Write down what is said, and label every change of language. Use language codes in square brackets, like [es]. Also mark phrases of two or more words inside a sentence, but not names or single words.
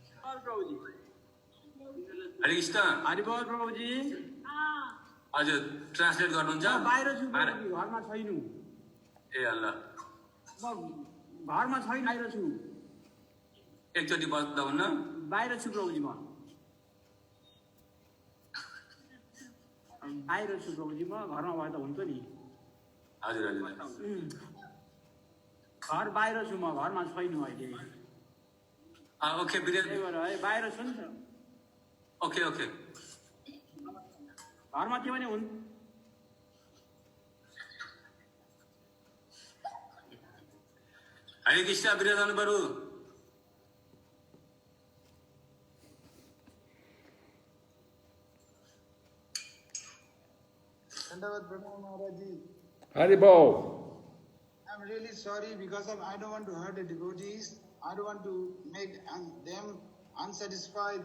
[ne] हरे कृष्ण हरिबोल प्रभुजी हजुर ट्रान्सलेट गर्नुहुन्छ बाहिर छु प्रभुजी घरमा छैन ए अल्लाह म घरमा छैन बाहिर छु एकचोटि बताउन बाहिर छु प्रभुजी म बाहिर छु प्रभुजी म घरमा भए त हुन्छ नि हजुर हजुर घर बाहिर छु म घरमा छैन अहिले ओके बिरेन त्यही भएर है बाहिर छु नि त ओके ओके घरमा थियो भने हुन् हरे कृष्ण बिराजनु बरु Prahlad Maharaj ji. Haribo. [en] I'm really sorry because I don't want to hurt the devotees. I don't want to make them unsatisfied.